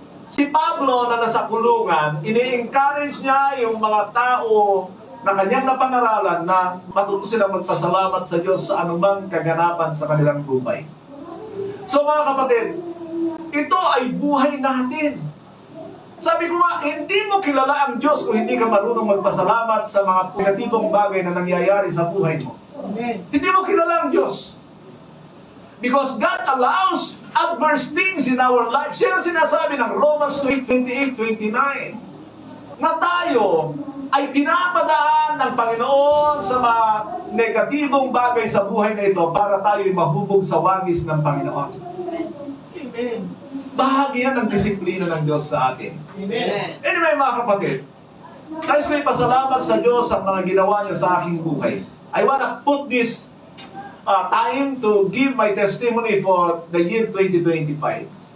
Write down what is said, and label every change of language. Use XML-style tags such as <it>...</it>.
<tl>Si Pablo na nasa kulungan, ini-encourage niya yung mga tao na kanyang napangaralan na matuto silang magpasalamat sa Diyos sa anumang kaganapan sa kanilang buhay. So mga kapatid, ito ay buhay natin. Sabi ko nga, hindi mo kilala ang Diyos kung hindi ka marunong magpasalamat sa mga negatibong bagay na nangyayari sa buhay mo. Amen. Hindi mo kilala ang Diyos.</tl> <en>Because God allows adverse things in our life.</en> <tl>Siya ang sinasabi ng Romans 8:28-29 na tayo ay pinapadaan ng Panginoon sa mga negatibong bagay sa buhay na ito para tayo ay mahubog sa wangis ng Panginoon. Amen. Bahagi yan ng disiplina ng Diyos sa atin. Amen. Anyway, mga kapatid, nais ko'y pasalamat sa Diyos sa mga ginawa niya sa aking buhay.</tl> <en>I wanna put this time to give my testimony for the year 2025.</en>